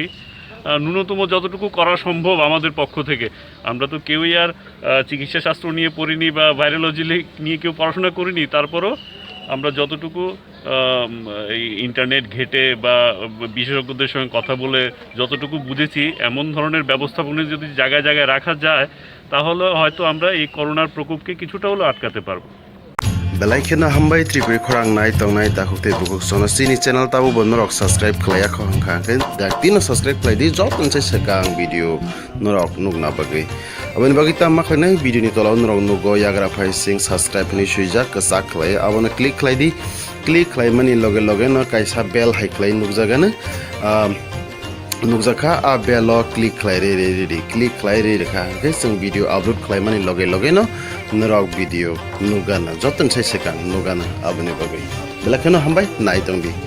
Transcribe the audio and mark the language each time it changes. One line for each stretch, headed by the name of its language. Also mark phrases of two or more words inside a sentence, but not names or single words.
Bangla: ন্যূনতম যতটুকু করা সম্ভব আমাদের পক্ষ থেকে, আমরা তো কেউই আর চিকিৎসা শাস্ত্র নিয়ে পড়িনি বা ভাইরোলজি নিয়ে কেউ পড়াশোনা করিনি, তারপরও আমরা যতটুকু এই ইন্টারনেট ঘেটে বা বিশেষজ্ঞদের সঙ্গে কথা বলে যতটুকু বুঝেছি, এমন ধরনের ব্যবস্থাপনা যদি জায়গায় জায়গায় রাখা যায় তাহলে হয়তো আমরা এই করোনার প্রকোপকে কিছুটা হলেও আটকাতে পারবো।
Kok Borok: Belaikena hambai tripuri khorang nai tongnai takukte bukuk sono sini channel tabu bonorok subscribe khlaya khangkhangken daktino subscribe khlai di jot nse sekang video norok nugna bagi aboni bagi ta makhnai video ni tolaw norok nugo yagra phai sing subscribe ni suijak kasak khlai abona click khlai mani loge no kaisa bell hai khlai nugjagana nukjaka a belo click khlai re rekha ke sing video upload khlai mani loge no norok video nugana joton sai sekang nugana aboni bagi belakeno hambai nai tongdi।